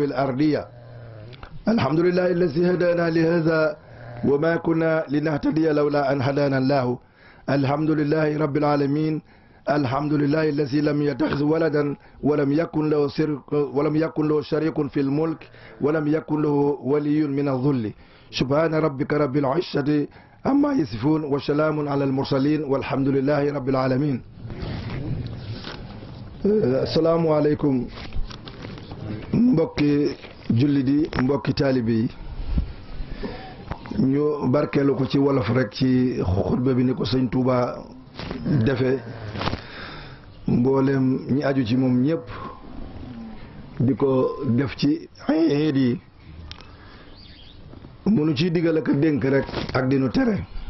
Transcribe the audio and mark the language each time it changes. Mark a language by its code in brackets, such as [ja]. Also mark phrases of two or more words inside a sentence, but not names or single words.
[ar] الأرضية الحمد لله الذي هدانا لهذا وما كنا لنهتدي لولا أن هدانا الله الحمد لله رب العالمين الحمد لله الذي لم يتخذ ولدا ولم يكن له شريك في الملك ولم يكن له ولي من الذل سبحان ربك رب العزة عما يصفون وسلام على المرسلين والحمد لله رب العالمين السلام عليكم [wo] mbokki jullit yi mbokki taalibe yi ñu barkeelu ko ci wolof rek ci xutba bi ni ko sëñ Touba defe mboolem ñi aju ci moom ñëpp di ko def ci iid yi mënu ciy digal ak dénk rek ak dinu tere